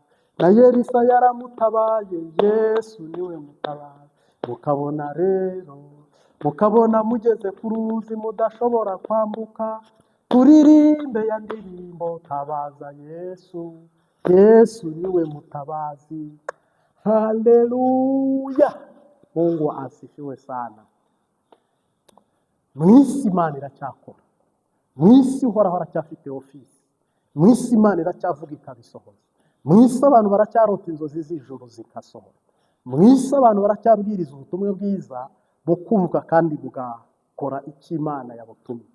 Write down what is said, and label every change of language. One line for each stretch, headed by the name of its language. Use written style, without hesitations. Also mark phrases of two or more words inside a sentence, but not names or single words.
Kinyarwanda: Na Elisa yaramutabaye, Yesu niwe mutabazi. Mukabona rero, mukabona mugeze ku ruzi mudashobora kwambuka, turirimbe ya ndirimbo tabaza Yesu, Yesu niwe mutabazi. Haleluya!
Swahili: Mungu asifiwe sana.
Kinyarwanda: Mwisi Imana iracyakora, mwisi uhoraho aracyafite ofisi, mwisi Imana iracyavuga ikabisohoza, mwisi abantu baracyarota inzozi z'ijoro zikasohora, mwisi abantu baracyabwiriza ubutumwa bwiza bwo kumva kandi bugakora icyo Imana yabutumye.